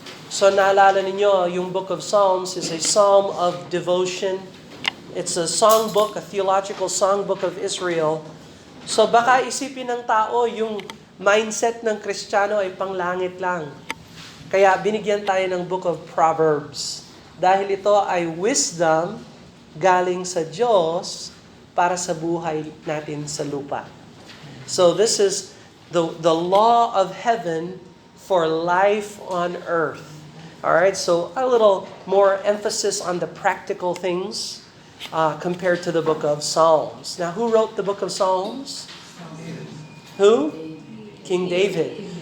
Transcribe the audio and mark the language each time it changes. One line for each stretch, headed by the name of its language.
Filipino: So naalala ninyo, yung
English: Book of Psalms is a psalm of devotion. It's a songbook, a theological songbook of Israel.
Filipino: So baka isipin ng tao, yung mindset ng Kristiyano ay panglangit lang. Kaya binigyan tayo ng Book of Proverbs. Dahil ito ay wisdom galing sa Diyos para sa buhay natin sa lupa.
English: So this is the law of heaven for life on earth. All right, so a little more emphasis on the practical things compared to the book of Psalms. Now, who wrote the book of Psalms? Who? King David.